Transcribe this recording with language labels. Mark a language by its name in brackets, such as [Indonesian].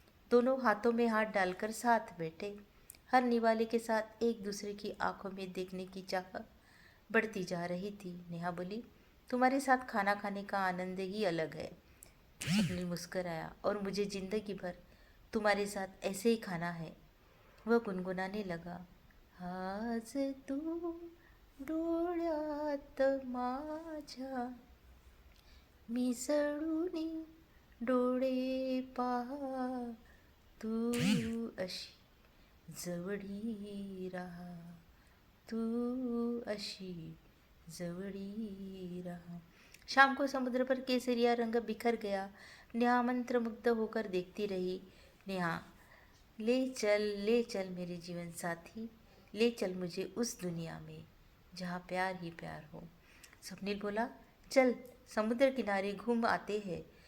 [Hindi] दोनों हाथों में हाथ डालकर साथ बैठे। हर निवाले के साथ एक दूसरे की आंखों में देखने की चाह बढ़ती जा रही थी। नेहा बोली, तुम्हारे साथ खाना खाने का आनंद ही अलग है। स्वप्निल मुस्कुराया, और मुझे जिंदगी भर तुम्हारे साथ ऐसे ही खाना है। वह गुनगुनाने लगा, [Marathi] आज तू डोळ्यात माझ्या मिसळूनी डोळे पहा, तू अशी जवळी राहा, तू अशी जवळी रहा। [Hindi] शाम को समुद्र पर केसरिया रंग बिखर गया। नेहा मंत्रमुग्ध होकर देखती रही। नेहा, ले चल मेरे जीवन साथी, ले चल मुझे उस दुनिया में जहाँ प्यार ही प्यार हो। स्वप्निल बोला, चल समुद्र किनारे घूम आते हैं।